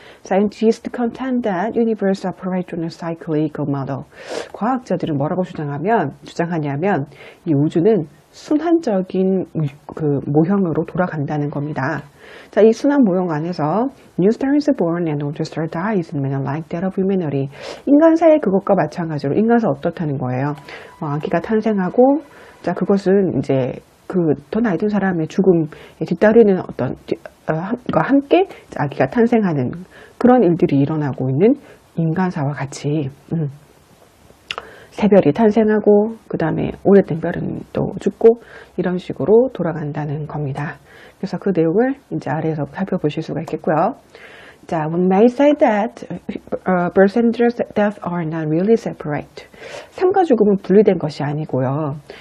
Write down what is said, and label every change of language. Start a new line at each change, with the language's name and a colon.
English: Scientists contend that universe operates on a cyclical model.
Korean: 과학자들은 뭐라고 주장하냐면 이 우주는 순환적인 그 모형으로 돌아간다는 겁니다.
English: 자,
Korean: 이 순환 모형 안에서
English: new star is born and old star dies in manner like that of humanity.
Korean: 인간사의 그것과 마찬가지로 인간사 어떻다는 거예요. 아기가 탄생하고, 자, 그것은 이제 그 더 나이 든 사람의 죽음에 뒤따르는 어떤 함께 아기가 탄생하는 그런 일들이 일어나고 있는 인간사와 같이 새별이 탄생하고 그 다음에 오래된 별은 또 죽고 이런 식으로 돌아간다는 겁니다. 그래서 그 내용을 이제 아래에서 살펴보실 수가 있겠고요.
English: 자, one may say that birth and death are not really separate.
Korean: 삶과 죽음은 분리된 것이 아니고요.